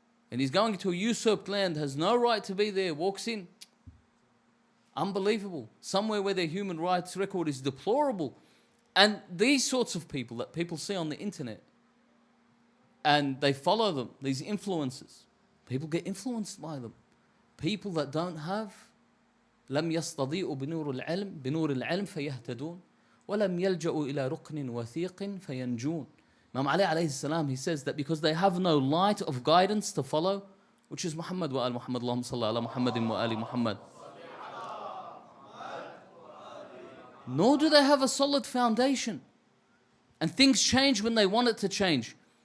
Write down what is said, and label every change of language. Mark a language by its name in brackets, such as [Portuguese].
[English] And he's going to a usurped land, has no right to be there, walks in. Unbelievable. Somewhere where their human rights record is deplorable. And these sorts of people that people see on the internet, and they follow them, these influencers, people get influenced by them. People that don't have [Arabic] لم يستضيئوا بنور العلم فيهتدون ولم يلجأوا إلى ركن وثيق فينجون. [English] Imam Ali alayhi salam, he says that because they have no light of guidance to follow, which is Muhammad wa al Muhammad, Allahumma salli ala Muhammadin wa ali Muhammad. Nor do they have a solid foundation. And things change when they want it to change.